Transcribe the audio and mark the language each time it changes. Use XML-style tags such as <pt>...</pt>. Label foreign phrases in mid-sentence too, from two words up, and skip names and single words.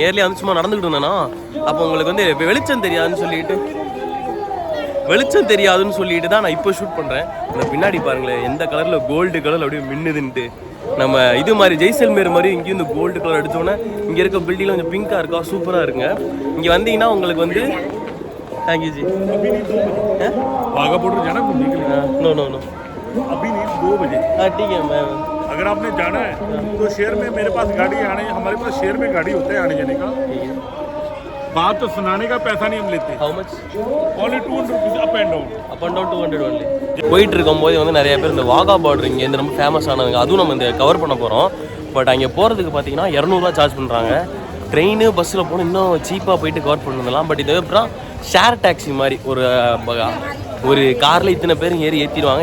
<ta>ஏர்லியாக வந்து சும்மா நடந்துக்கிட்டு இருந்தேன்னா, அப்போ உங்களுக்கு வந்து வெளிச்சம் தெரியாதுன்னு சொல்லிட்டு தான் நான் இப்போ ஷூட் பண்ணுறேன். இந்த பின்னாடி பாருங்களேன் எந்த கலரில்</ta> <en>gold colourில்</en> <ta>அப்படியே மின்னுதுன்ட்டு. நம்ம இது மாதிரி ஜெய்சல்மேர் மாதிரி இங்கேயும் இந்த</ta> <en>gold colour</en> <ta>அடித்தோன்னே இங்கே இருக்க பில்டிங்கில் கொஞ்சம் பிங்காக இருக்கா, சூப்பராக இருக்குங்க. இங்கே வந்தீங்கன்னா உங்களுக்கு வந்து</ta> <en>thank you</en> <ta>जी।</ta> <hi>वाघा बॉर्डर जाना घूमने के लिए?</hi> <en>no no no</en> <hi>अभी नहीं, 2 बजे। हाँ ठीक है। मैं अगर आपने जाना है तो शहर में मेरे पास गाड़ी आने, हमारे पास शहर में गाड़ी होता है आने जाने का। ठीक है। बात तो सुनाने का पैसा नहीं हम लेते।</hi> <en>how much? only 200 rupees up and down. 200 ஒன்லி.</en> <ta>போயிட்டு இருக்கும்போது வந்து நிறைய பேர் இந்த வாகா பார்டர் இங்கே இந்த ரொம்ப ஃபேமஸ் ஆனதுங்க, அதுவும் நம்ம இந்த கவர் பண்ண போகிறோம். பட் அங்கே போகிறதுக்கு பார்த்தீங்கன்னா 200 ரூபா சார்ஜ் பண்ணுறாங்க.</ta> <en>train busஸில்</en> <ta>போனால் இன்னும் சீப்பாக போயிட்டு கவர் பண்ணலாம். பட் இது அப்புறம்</ta> <en>share taxi</en> <ta>மாதிரி ஒரு காரில் இத்தனை பேர் ஏற்றிடுவாங்க.</ta>